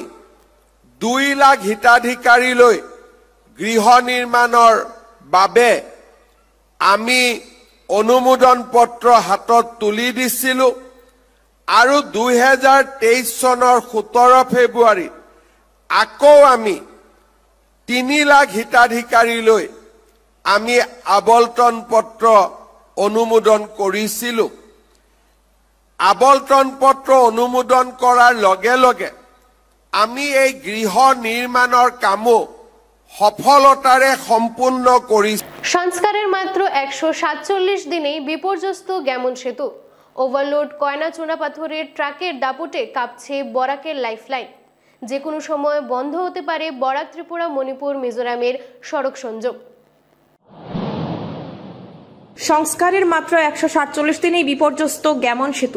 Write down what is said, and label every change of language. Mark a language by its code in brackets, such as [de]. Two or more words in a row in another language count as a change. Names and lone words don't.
[as] 2 লাখ হিতাধিকাৰীলৈ গৃহ নিৰ্মাণৰ বাবে আমি অনুমোদন পত্ৰ হাতত তুলি দিছিলো আৰু 2023 চনৰ 17 ফেব্ৰুৱাৰীত আকৌ আমি 3 লাখ হিতাধিকাৰীলৈ আমি আবলটন পত্ৰ অনুমোদন কৰিছিলো। আবলটন পত্ৰ অনুমোদন কৰাৰ লগে লগে আমি এই গৃহ নিৰ্মাণৰ কামো সফলতাৰে সম্পূৰ্ণ কৰিছো। [bn] সংস্কারের মাত্র 147 দিনেই বিপর্যস্ত গ্যামন সেতু। ওভারলোড কয়না চুনা পাথরের ট্রাকের দাপটে কাঁপছে বরাকের লাইফলাইন। যে কোনো সময় বন্ধ হতে পারে বরাক ত্রিপুরা মণিপুর মিজোরামের সড়ক সংযোগ। সংস্কারের মাত্র 147 দিনেই বিপর্যস্ত গ্যামন সেতু।